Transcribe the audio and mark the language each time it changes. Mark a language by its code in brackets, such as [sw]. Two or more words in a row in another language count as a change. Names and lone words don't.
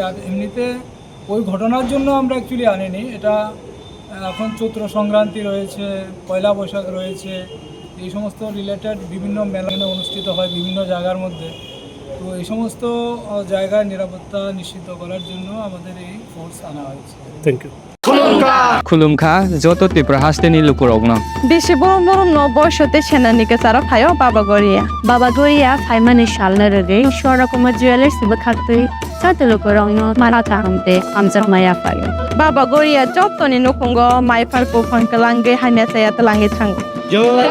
[bn] আর এমনিতে ওই ঘটনার জন্য আমরা অ্যাকচুয়ালি আনিনি, এটা এখন চৈত্র সংক্রান্তি রয়েছে, পয়লা বৈশাখ রয়েছে, এই সমস্ত রিলেটেড বিভিন্ন মেলা অনুষ্ঠিত হয় বিভিন্ন জায়গার মধ্যে। তো এই সমস্ত জায়গায় নিরাপত্তা নিশ্চিত করার জন্য আমাদের এই ফোর্স আনা হয়েছে। [en] Thank you. [trp] खुलुमखा जत तीव्र हास्टेनि लुकुरगना बेसे बरम बयसते सेनानि केसारा फायो बाबा गरिया फाइमानि सालना रगे शरा कुमार ज्वेलर्स बखातै साते लुकुरगनो माराता हमते आमजा माया फायो बाबा गरिया जतनि नखंगो माइफारको फनकलांगे हाइमेसाया तलांगे थांगो।